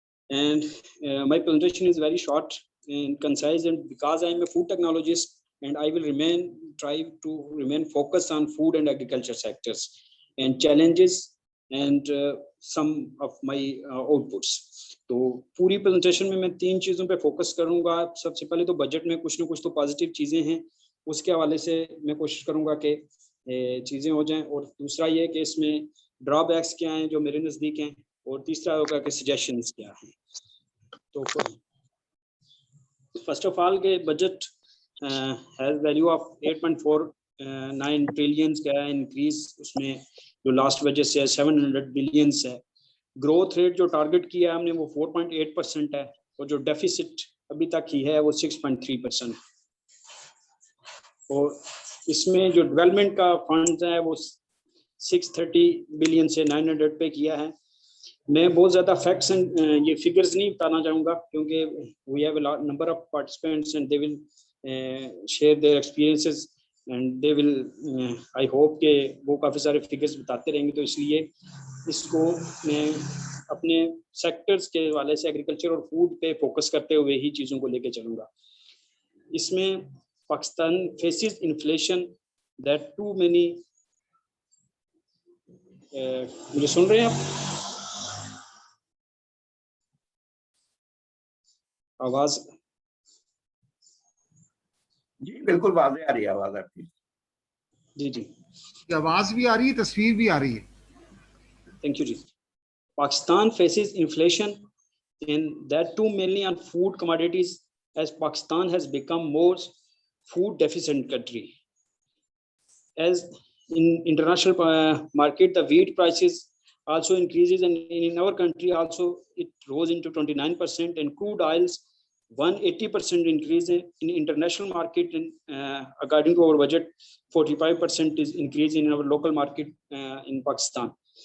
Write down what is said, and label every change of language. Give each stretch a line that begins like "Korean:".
English: And my presentation is very short and concise, and because I am a food technologist, and I will try to remain focused on food and agriculture sectors and challenges and some of my outputs.
Hindi: तो पूरी presentation में मैं 3 चीजों पे focus करूंगा. सबसे पहले तो बजट में कुछ ना कुछ तो पॉजिटिव चीजें हैं, उसके हवाले से मैं कोशिश करूंगा कि चीजें हो जाएं, और दूसरा ये कि इसमें ड्रॉबैक्स क्या हैं जो मेरे नजदीक हैं, और तीसरा होगा कि सजेशंस क्या हैं. तो
English: first of all के budget has value of 8.49 trillions का increase,
Hindi: उसमें जो
English: last budget से 700 billions है.
Hindi: Growth rate जो target किया हमने वो 4.8% है, और जो deficit अभी तक ही है वो 6.3%. और इसमें जो development का funds है वो 630 billion से 900 पे किया है. मैं बहुत ज़्यादा facts and ये figures नहीं बताना चाहूँगा, क्योंकि
English: we have a number of participants and they will share their experiences and they will I hope
Hindi: कि वो काफ़ी सारे figures बताते रहेंगे. तो इसलिए इसको मैं अपने sectors के वाले से agriculture और food पे focus करते हुए ही चीज़ों को लेके चलूँगा. इसमें Pakistan
English: faces inflation that too many
Hindi: मुझे सुन रहे हैं आप? आवाज जी बिल्कुल वाज़ेह आ रही है आवाज आपकी. जी जी, आवाज भी आ रही है, तस्वीर भी आ रही है.
English: Thank you ji. Pakistan faces inflation and that too mainly on food commodities, as Pakistan has become more food deficient country. As in international market the wheat prices also increases, and in our country also it rose into 29%, and crude oils 180% increase in international market, and according to our budget 45% is increase in our local market in Pakistan.